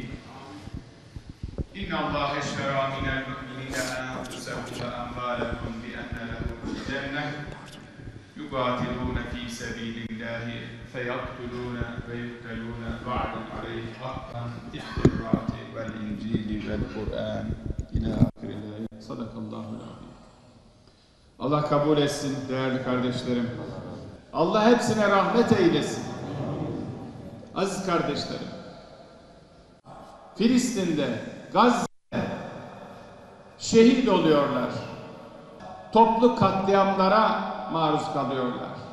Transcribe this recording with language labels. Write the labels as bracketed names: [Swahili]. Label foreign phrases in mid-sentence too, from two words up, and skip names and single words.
[Arabic] إن الله اشترى من المؤمنين أنفسهم وأموالهم بأن لهم الجنة يقاتلون في سبيل الله فيقتلون ويقتلون وعدا عليه حقا في التوراة والإنجيل والقرآن إلى آخر الآية. صدق الله العظيم. [Turkish] Allah kabul etsin değerli kardeşlerim. Allah hepsine rahmet eylesin. Aziz kardeşlerim, Filistin'de, Gazze'de şehit oluyorlar. Toplu katliamlara maruz kalıyorlar.